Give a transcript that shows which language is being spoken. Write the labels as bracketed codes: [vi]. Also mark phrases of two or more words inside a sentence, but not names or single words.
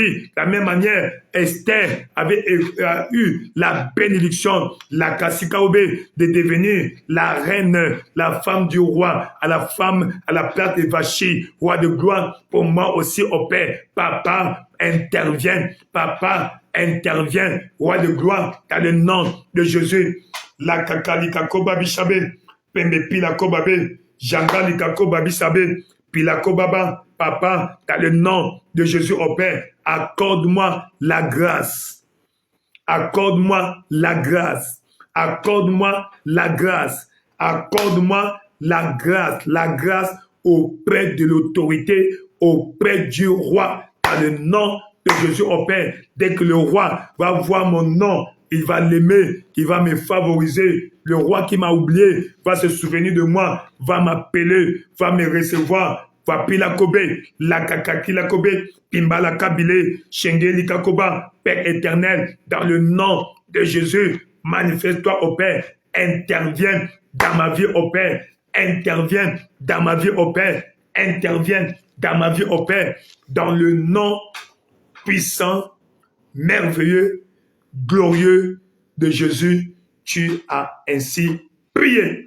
[fr] De la même manière, Esther avait eu la bénédiction, la Kassikakobe, de devenir la reine, la femme du roi, à la femme, à la place de Vachi, roi de gloire, pour moi aussi au Père. Papa, intervient. Papa, intervient. Roi de gloire, dans le nom de Jésus. La Kakalika Babi Shabe, Pembe Pilako Babi, Jangalika Babi Shabe, Pilako Baba. Papa, dans le nom de Jésus au Père, accorde-moi la grâce. Accorde-moi la grâce. Accorde-moi la grâce. Accorde-moi la grâce auprès de l'autorité, auprès du roi, dans le nom de Jésus au Père. Dès que le roi va voir mon nom, il va l'aimer, il va me favoriser. Le roi qui m'a oublié va se souvenir de moi, va m'appeler, va me recevoir. Vapila Kobe, la Kakakila Kobe, Pimbala Kabile, Shengeli Kakoba, Père éternel, dans le nom de Jésus, manifeste-toi au Père, interviens dans ma vie au Père, interviens dans ma vie au Père, interviens dans ma vie au Père, dans le nom puissant, merveilleux, glorieux de Jésus, tu as ainsi prié.